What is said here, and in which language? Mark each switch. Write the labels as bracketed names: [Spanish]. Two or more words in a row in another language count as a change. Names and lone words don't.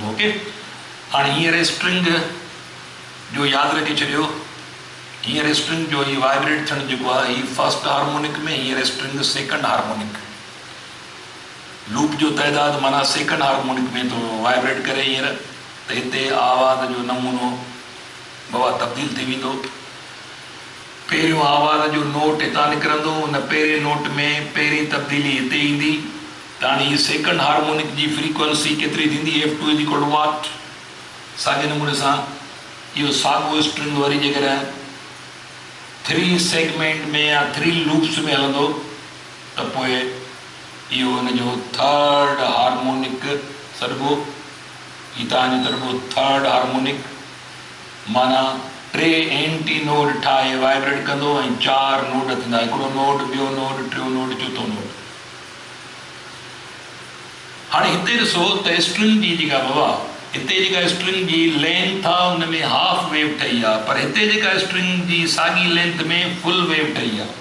[Sindhi] ओके हाणे हींअर स्ट्रिंग जो यादि रखे छॾियो हींअर स्ट्रिंग जो ही वाइब्रेट थियणु जेको आहे ही [English] first harmonic [Sindhi] में हींअर स्ट्रिंग [English] second harmonic loop [Sindhi] जो तइदाद माना [English] second harmonic [Sindhi] में तो वाइब्रेट करे हींअर त हिते आवाज़ जो नमूनो बाबा तब्दील थी वेंदो. पहिरियों आवाज़ जो नोट हितां निकिरंदो हुन पहिरें नोट में पहिरीं तब्दीली हिते ईंदी त हाणे हीअ [English] second harmonic [Sindhi] जी फ्रीक्वेंसी केतिरी थींदी F2 = वाट. साॻे नमूने सां इहो साॻियो स्ट्रिंग वरी जेकॾहिं 3 सेगमेंट में या 3 लूप्स में हलंदो त पोइ इहो हिनजो [English] third harmonic [Sindhi] सॾिबो. ही तव्हांजो सॾिबो [English] third harmonic [Sindhi] माना 3 [English] anti node [Sindhi] ठाहे वाइब्रेट कंदो ऐं 4 नोड थींदा हिकिड़ो नोड ॿियो नोड टियों नोड चोथों नोड. हाणे हिते ॾिसो त स्ट्रिंग जी जेका बाबा हिते जेका स्ट्रिंग जी लेंथ आहे हुन में [English] half wave [Sindhi] ठही आहे, पर हिते जेका स्ट्रिंग जी साॻी लेंथ में [English] full wave [Sindhi] ठही आहे।